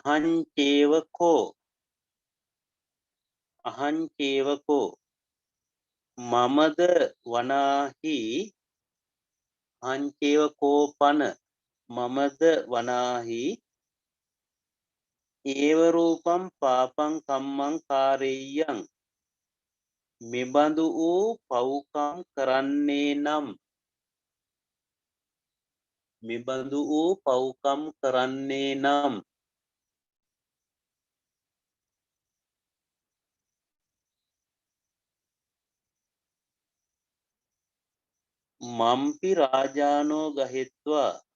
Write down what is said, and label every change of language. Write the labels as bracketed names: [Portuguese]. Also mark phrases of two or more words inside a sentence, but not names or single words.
[Sinhala] අහංචේවකෝ මමද වනාහි අහංචේවකෝපන මමද වනාහි [Pali] ඒව රූපම් පාපං කම්මං කාරෙය්‍යං [Sinhala] මෙබඳු වූ පව්කම් කරන්නේ නම් මෙබඳු වූ පව්කම් කරන්නේ නම් [Pali] මම්පි රාජානෝ ගහෙත්වා